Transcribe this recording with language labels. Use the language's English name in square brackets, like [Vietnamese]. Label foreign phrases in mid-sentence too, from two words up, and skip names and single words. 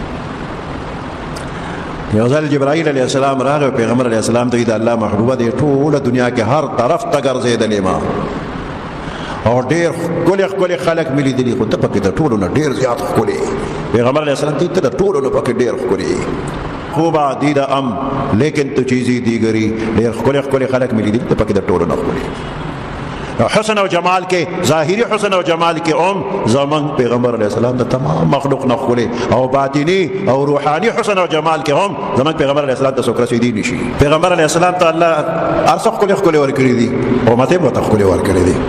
[Pashto] یو ځل جبرائیل [Arabic] علیه السلام [Pashto] راغی پیغمبر [Arabic] علیه السلام [Pashto] ته د الله محبوبه دی ټوله دنیا کې هر طرف ته ګرځېدلې ما او ډېر ښکلي خلک مې لیدلي خو ته پکې د ټولو نه ډېر زیات ښکلي. پیغمبر [Arabic] علیه السلام [Pashto] ته د ټولو نه پکې ډېر ښکلي [Persian] خوبا دیده ام لیکن تو چیزی دیگری [Pashto] ډېر ښکلي خلک مې لیدلي ته پکې د ټولو نه ښکلي. حسن او جمال کې ظاهري حسن او جمال کې زمان پیغمبر [Arabic] علیه السلام [Pashto] د تمام مخلوق نه ښکلي او باطني او روحاني حسن او جمال کې زمان پیغمبر [Arabic] علیه السلام [Pashto] ته څوک رسېدی نشي. پیغمبر [Arabic] علیه السلام [Pashto] ته الله هر څه ښکلي ورکړي دي امت یې ورته ښکلي ورکړي دي.